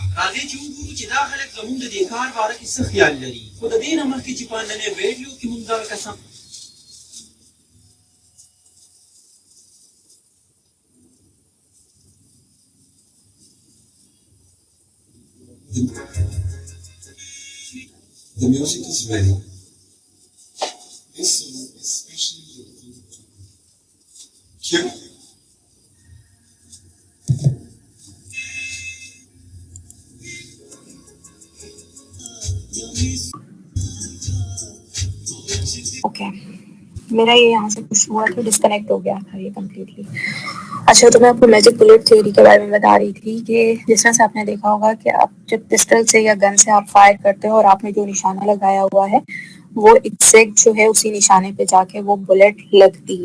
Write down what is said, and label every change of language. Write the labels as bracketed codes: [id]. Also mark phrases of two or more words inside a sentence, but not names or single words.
[ps] راځئ چې وګورو چې دا خلک زمونږ د دې کار باره کې څه خیال لري. خو د دې نه مخکې چې په نننۍ ویډیو کې مونږ دغه کسان [en] The music is ready. This song is especially dedicated to you. Cue. [hi] ओके मेरा ये यहाँ से कुछ हुआ तो डिस्कनेक्ट हो गया था ये कम्प्लीटली. अच्छा, तो मैं आपको [en] magic bullet theory [hi] के बारे में बता रही थी कि जिस तरह से आपने देखा होगा कि आप जब पिस्टल से या गन से आप फायर करते हो और आपने जो निशाना लगाया हुआ है वो एग्जैक्ट जो है उसी निशाने पे जाके वो बुलेट लगती है.